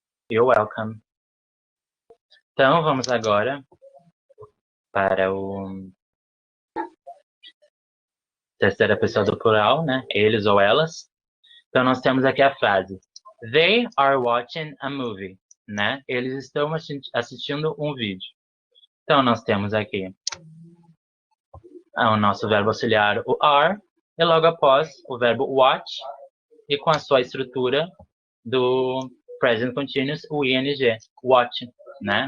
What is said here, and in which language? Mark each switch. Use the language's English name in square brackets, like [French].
[English] You're welcome. [Portuguese] Então, vamos agora para o terceira pessoa do plural, né? Eles ou elas. Então, nós temos aqui a frase. [English] They are watching a movie, [Portuguese] né? Eles estão assistindo um vídeo. Então, nós temos aqui o nosso verbo auxiliar, o are, e logo após o verbo watch, e com a sua estrutura do present continuous, o ing, watch, né?